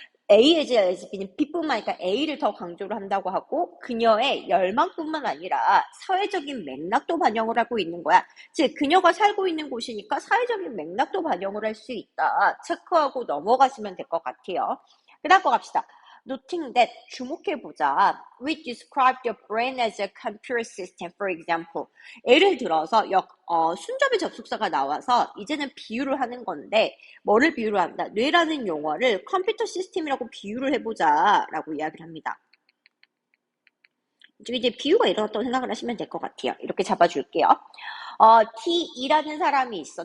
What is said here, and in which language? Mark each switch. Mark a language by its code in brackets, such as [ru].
[en] A as lesbian, [ko] B뿐만 아니라 A를 더 강조를 한다고 하고 그녀의 열망뿐만 아니라 사회적인 맥락도 반영을 하고 있는 거야. 즉 그녀가 살고 있는 곳이니까 사회적인 맥락도 반영을 할 수 있다. 체크하고 넘어가시면 될 것 같아요. 그 다음 거 갑시다. [en] Noting that, [ko] 주목해보자. [en] We describe the brain as a computer system, for example. [ko] 예를 들어서 순접의 접속사가 나와서 이제는 비유를 하는 건데 뭐를 비유를 한다? 뇌라는 용어를 컴퓨터 시스템이라고 비유를 해보자 라고 이야기를 합니다. 이제 비유가 일어났다고 생각을 하시면 될 것 같아요. 이렇게 잡아줄게요. T2라는 사람이 있어.